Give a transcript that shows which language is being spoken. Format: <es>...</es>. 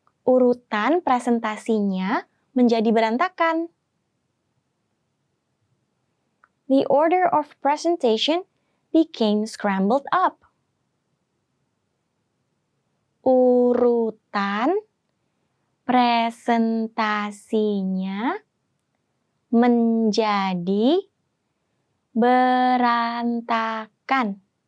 <id>Urutan presentasinya menjadi berantakan.</id> <en>The order of presentation became scrambled up.</en> <id>Urutan presentasinya menjadi berantakan.</id>